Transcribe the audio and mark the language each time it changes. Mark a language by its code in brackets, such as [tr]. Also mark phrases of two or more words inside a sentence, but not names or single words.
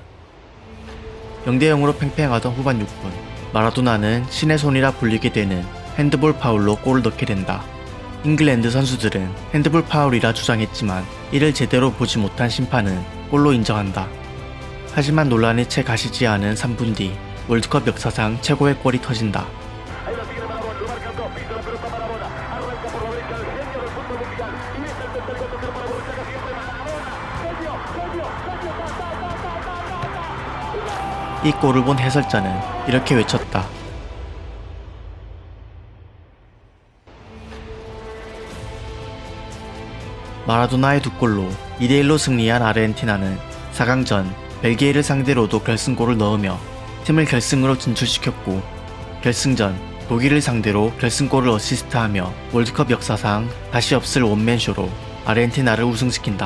[ko] 0대0으로 팽팽하던 후반 6분, 마라도나는 신의 손이라 불리게 되는 핸드볼 파울로 골을 넣게 된다. 잉글랜드 선수들은 핸드볼 파울이라 주장했지만 이를 제대로 보지 못한 심판은 골로 인정한다. 하지만 논란이 채 가시지 않은 3분 뒤 월드컵 역사상 최고의 골이 터진다. [es] ahí la tiene Maradona, lo marcan dos, pisa la pelota Maradona, arranca por la derecha el genio del mundo mundial, y es el tercer gol tocar para Borruchaga, siempre Maradona, genio, genio, genio, [ko] 이 골을 본 해설자는 이렇게 외쳤다. 마라도나의 2골로 2대1로 승리한 아르헨티나는 4강전 벨기에를 상대로도 결승골을 넣으며 팀을 결승으로 진출시켰고 결승전 독일을 상대로 결승골을 어시스트하며 월드컵 역사상 다시 없을 원맨쇼로 아르헨티나를 우승시킨다.